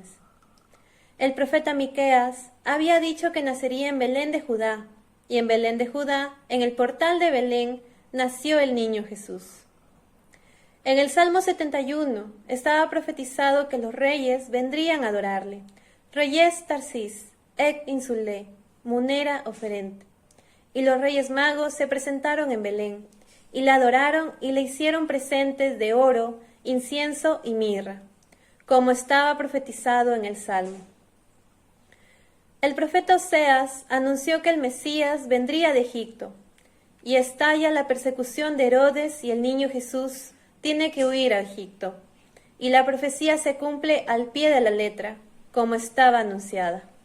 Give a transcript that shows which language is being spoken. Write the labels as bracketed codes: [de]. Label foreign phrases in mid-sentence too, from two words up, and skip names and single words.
[es] El profeta Miqueas había dicho que nacería en Belén de Judá, y en Belén de Judá, en el portal de Belén, nació el niño Jesús. En el Salmo 71 estaba profetizado que los reyes vendrían a adorarle. [la] Reyes Tarsis, et insulé, munera oferente. [es] Y los reyes magos se presentaron en Belén, y le adoraron y le hicieron presentes de oro, incienso y mirra, como estaba profetizado en el Salmo. El profeta Oseas anunció que el Mesías vendría de Egipto, y estalla la persecución de Herodes y el niño Jesús tiene que huir a Egipto, y la profecía se cumple al pie de la letra, como estaba anunciada.